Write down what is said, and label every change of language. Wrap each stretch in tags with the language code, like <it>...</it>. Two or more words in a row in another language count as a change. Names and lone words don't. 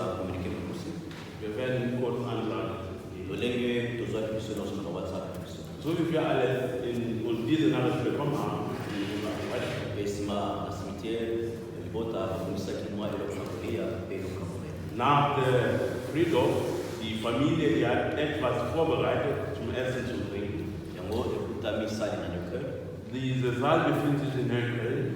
<fr>communiquer le plus.</fr> <de>Wir werden kurz ansagen.</de> <ln>Lolenge tozwa biso nyonso na WhatsApp.</ln> <de>So wie wir alle in uns diese Nachricht bekommen haben,</de> <ln>Esima na cimetière libota kumisaki mwa ile familia pelo kamwe.</ln> <de>nach der Friedhof, die Familie, die hat etwas vorbereitet zum Essen zu bringen.</de> <ln>Yango ekuta misali na nyoka.</ln> <de>Diese Saal befindet sich in Neukölln.</de>